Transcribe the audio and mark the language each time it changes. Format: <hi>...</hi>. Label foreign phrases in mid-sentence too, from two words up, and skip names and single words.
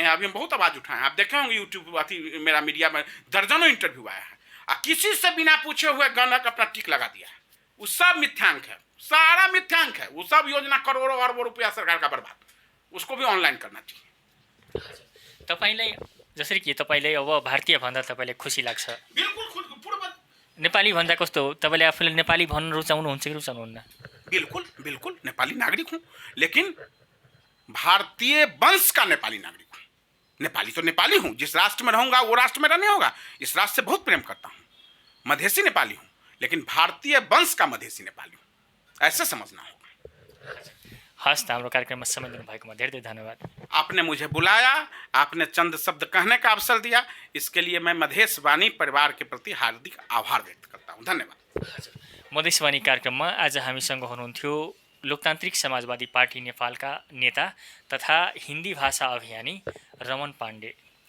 <hi>अभी हम बहुत आवाज़ उठाए हैं, आप देखे होंगे यूट्यूब, मेरा मीडिया में दर्जनों इंटरव्यू आया है, और किसी से बिना पूछे हुए गणक अपना टिक लगा दिया है। वो सब मिथ्यांक है, सारा मिथ्यांक है। वो सब योजना करोड़ों अरबों रुपया सरकार का बर्बाद, उसको भी ऑनलाइन करना चाहिए।</hi> <ne>तपाईँलाई जसरी कि तपाईँले अब भारतीय भन्दा तपाईँलाई खुसी लाग्छ,</ne> <hi>बिल्कुल पूर्व</hi> <ne>नेपाली भन्दा कस्तो हो? तपाईँले आफूले नेपाली भन्न रुचाउनुहुन्छ कि रुचाउनुहुन्न?</ne> <hi>बिल्कुल बिल्कुल नेपाली नागरिक हूँ, लेकिन भारतीय वंश का नेपाली नागरिक हूँ। नेपाली तो नेपाली हूँ, जिस राष्ट्र में रहूंगा वो राष्ट्र मेरा नहीं होगा। इस राष्ट्र से बहुत प्रेम करता हूँ, मधेसी नेपाली हूँ, लेकिन भारतीय वंश का मधेसी नेपाली हूँ, ऐसे समझना होगा।</hi> <ne>हस् त, हाम्रो कार्यक्रममा समय दिनुभएकोमा धेरै धेरै धन्यवाद।</ne> <hi>आपने मुझे बुलाया, आपने चंद शब्द कहने का अवसर दिया, इसके लिए मैं मधेश वाणी परिवार के प्रति हार्दिक आभार व्यक्त करता हूँ। धन्यवाद।</hi> <ne>मधेसवाणी कार्यक्रममा आज हामीसँग हुनुहुन्थ्यो लोकतान्त्रिक समाजवादी पार्टी नेपालका नेता तथा हिन्दी भाषा अभियानी रमन पाण्डे।</ne>